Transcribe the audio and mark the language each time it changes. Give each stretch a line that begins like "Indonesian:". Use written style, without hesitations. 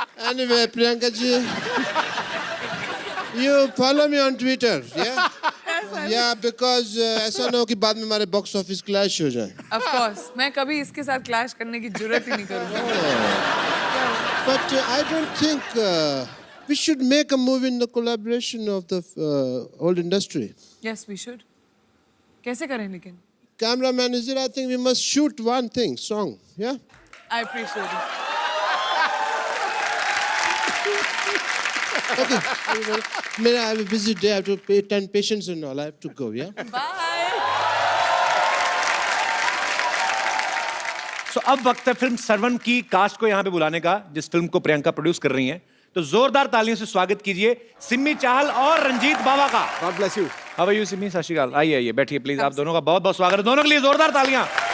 English: Anyway, Priyanka ji, you follow me on Twitter, yeah? Yeah, because
Hindi: ऐसा ना हो कि बाद में हमारे बॉक्स ऑफिस क्लैश हो जाए।
English: Of course,
Hindi: मैं कभी इसके साथ क्लैश करने की जरूरत ही नहीं करूँगी।
English: But I don't think we should make a movie in the collaboration of the old industry. Yes, we should.
Hindi: कैसे करें लेकिन?
English: Cameraman is there. I think we must shoot one thing, song, yeah? I appreciate it. Okay. I have a busy day. I have to attend patients and all. I have to go, yeah? Bye.
Hindi: So, अब वक्त है film Sarwan की cast को यहाँ पे बुलाने का, जिस फिल्म को प्रियंका प्रोड्यूस कर रही हैं। तो जोरदार तालियों से स्वागत कीजिए सिमी चाहल और रंजीत बावा का।
English: God bless you. How are you
Hindi: Simi? सत श्री अकाल। आइए आइए बैठिए प्लीज। आप दोनों का बहुत बहुत स्वागत है। दोनों के लिए जोरदार तालियां।